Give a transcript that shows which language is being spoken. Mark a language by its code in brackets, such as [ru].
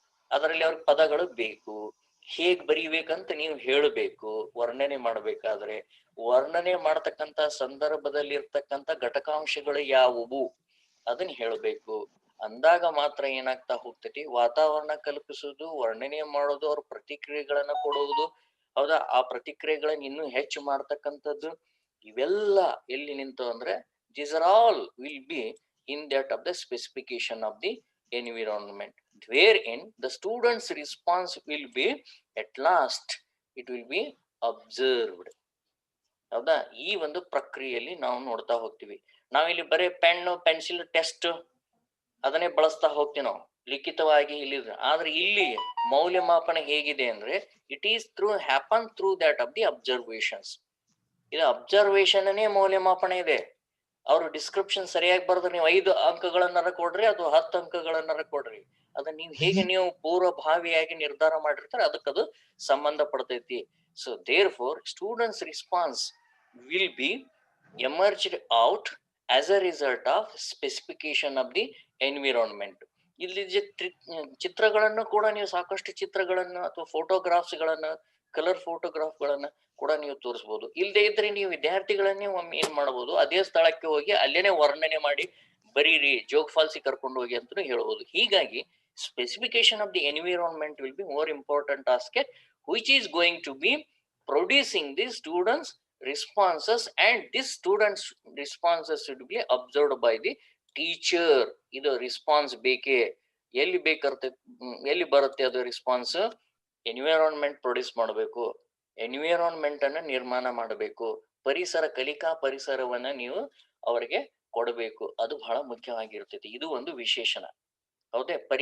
[kn] ಅದರಲ್ಲಿ ಅವ್ರಿಗೆ ಪದಗಳು ಬೇಕು, ಹೇಗ್ ಬರೀಬೇಕಂತ ನೀವು ಹೇಳಬೇಕು. ವರ್ಣನೆ ಮಾಡ್ಬೇಕಾದ್ರೆ ವರ್ಣನೆ ಮಾಡ್ತಕ್ಕಂಥ ಸಂದರ್ಭದಲ್ಲಿ ಇರ್ತಕ್ಕಂಥ ಘಟಕಾಂಶಗಳು ಯಾವುವು ಅದನ್ನ ಹೇಳಬೇಕು. ಅಂದಾಗ ಮಾತ್ರ ಏನಾಗ್ತಾ ಹೋಗ್ತೈತಿ, ವಾತಾವರಣ ಕಲ್ಪಿಸುವುದು, ವರ್ಣನೆ ಮಾಡೋದು, ಅವ್ರ ಪ್ರತಿಕ್ರಿಯೆಗಳನ್ನ ಕೊಡುವುದು, ಹೌದಾ? ಆ ಪ್ರತಿಕ್ರಿಯೆಗಳನ್ನ ಇನ್ನೂ ಹೆಚ್ಚು ಮಾಡ್ತಕ್ಕಂಥದ್ದು, ಇವೆಲ್ಲ ಎಲ್ಲಿ ನಿಂತು ಅಂದ್ರೆ [en] these are all will be in that of the specification of the environment, wherein the students response will be at last it will be observed. [kn] ಹೌದಾ? ಈ ಒಂದು ಪ್ರಕ್ರಿಯೆಯಲ್ಲಿ ನಾವು ನೋಡ್ತಾ ಹೋಗ್ತೀವಿ. ನಾವಿಲ್ಲಿ ಬರೀ ಪೆನ್ ಪೆನ್ಸಿಲ್ ಟೆಸ್ಟ್ ಅದನ್ನೇ ಬಳಸ್ತಾ ಹೋಗ್ತೀವಿ ನಾವು ಲಿಖಿತವಾಗಿ ಇಲ್ಲಿ. ಆದ್ರೆ ಇಲ್ಲಿ ಮೌಲ್ಯಮಾಪನ ಹೇಗಿದೆ ಅಂದ್ರೆ [en] It is happen through that of the observations. [kn] ಇದು ಅಬ್ಸರ್ವೇಷನ್ನೇ ಮೌಲ್ಯಮಾಪನ ಇದೆ. ಅವ್ರು ಡಿಸ್ಕ್ರಿಪ್ಷನ್ ಸರಿಯಾಗಿ ಬರೆದ್ರೆ ನೀವು 5 ಅಂಕಗಳನ್ನಾರ ಕೊಡ್ರಿ, ಅದು 10 ಅಂಕಗಳನ್ನಾರ ಕೊಡ್ರಿ, ಅದನ್ನ ನೀವು ಹೇಗೆ ನೀವು ಪೂರ್ವಭಾವಿಯಾಗಿ ನಿರ್ಧಾರ ಮಾಡಿರ್ತಾರೆ ಅದಕ್ಕದು ಸಂಬಂಧ ಪಡ್ತೈತಿ. [en] So therefore students response will be emerged out as a result of specification of the environment. [kn] ಇಲ್ಲಿ ಚಿತ್ರಗಳನ್ನು ಕೂಡ ನೀವು ಸಾಕಷ್ಟು ಚಿತ್ರಗಳನ್ನ ಅಥವಾ ಫೋಟೋಗ್ರಾಫ್ಸ್ ಗಳನ್ನ, ಕಲರ್ ಫೋಟೋಗ್ರಾಫ್ ಗಳನ್ನ ಕೂಡ ನೀವು ತೋರಿಸಬಹುದು. ಇಲ್ಲದೆ ಇದ್ರೆ ನೀವು ವಿದ್ಯಾರ್ಥಿಗಳನ್ನೇ ಒಮ್ಮೆ ಏನ್ ಮಾಡಬಹುದು, ಅದೇ ಸ್ಥಳಕ್ಕೆ ಹೋಗಿ ಅಲ್ಲೇನೆ ವರ್ಣನೆ ಮಾಡಿ ಬರೀರಿ, ಜೋಗ್ ಫಾಲ್ಸ್ ಕರ್ಕೊಂಡು ಹೋಗಿ ಅಂತ ಹೇಳ್ಬೋದು. ಹೀಗಾಗಿ [en] Specification of the environment will be more important aspect which is going to be producing the students responses, and this students responses should be observed by the teacher. [kn] ಇದು ರೆಸ್ಪಾನ್ಸ್ ಬೇಕೇ, ಎಲ್ಲಿ ಎಲ್ಲಿ ಬರುತ್ತೆ ಅದು ರೆಸ್ಪಾನ್ಸ್? ಎನ್ವಿರಾನ್ಮೆಂಟ್ ಪ್ರೊಡ್ಯೂಸ್ ಮಾಡಬೇಕು, environment ಅನ್ನ ನಿರ್ಮಾಣ ಮಾಡಬೇಕು, ಕಲಿಕಾ ಪರಿಸರವನ್ನ ನೀವು ಅವರಿಗೆ ಕೊಡಬೇಕು. ಅದು ಬಹಳ ಮುಖ್ಯವಾಗಿರ್ತೈತಿ. ಇದು ಒಂದು ವಿಶೇಷಣ, ಹೌದೇ?